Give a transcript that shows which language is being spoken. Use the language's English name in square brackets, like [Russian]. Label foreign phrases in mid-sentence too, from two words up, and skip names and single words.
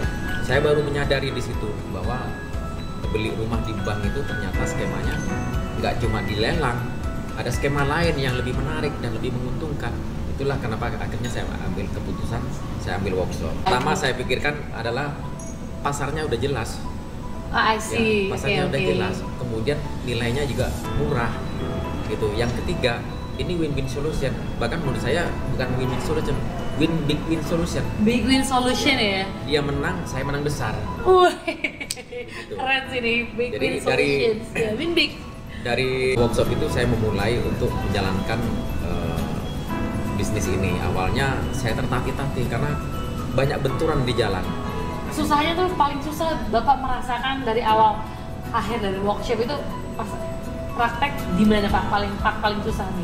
[Indonesian] Saya baru menyadari di situ bahwa beli rumah di bank itu ternyata skemanya nggak cuma dilelang, ada skema lain yang lebih menarik dan lebih menguntungkan. Itulah kenapa akhirnya saya ambil keputusan, saya ambil workshop. Pertama saya pikirkan adalah pasarnya udah jelas. [English] I see. [Indonesian] Ya, pasarnya udah jelas. Kemudian nilainya juga murah, gitu. Yang ketiga, ini [English] win-win solution. [Indonesian] Bahkan menurut saya bukan [English] win-win solution, big win solution. Big win solution ya? [Indonesian] Dia menang, saya menang besar. Gitu. Keren sih nih, big jadi [English] win solutions. Win big. [Indonesian] Dari workshop itu saya memulai untuk menjalankan bisnis ini. Awalnya saya tertatih-tatih karena banyak benturan di jalan. Susahnya tuh paling susah Bapak merasakan dari awal akhir dari workshop itu pas praktek di mana Pak paling susah nih?